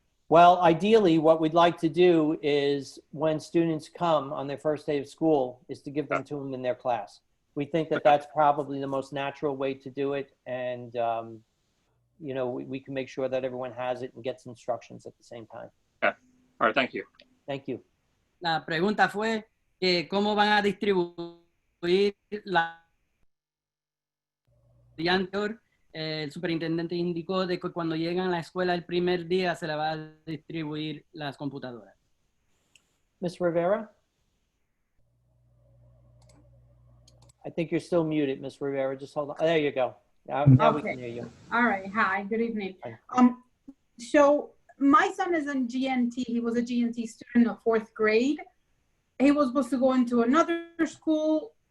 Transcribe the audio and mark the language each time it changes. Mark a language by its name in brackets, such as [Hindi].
[English] Well, ideally, what we'd like to do is when students come on their first day of school is to give them to them in their class. We think that that's probably the most natural way to do it. And, you know, we can make sure that everyone has it and gets instructions at the same time. Okay. All right. Thank you. Thank you. [Spanish] La pregunta fue que cómo van a distribuir la día anterior. El superintendente indicó de que cuando llegan a la escuela el primer día se le va a distribuir las computadoras. [English] Ms. Rivera? I think you're still muted, Ms. Rivera. Just hold on. There you go. Now we can hear you. All right. Hi, good evening. Hi. So my son is in GNT. He was a GNT student of 4th grade. He was supposed to go into another school.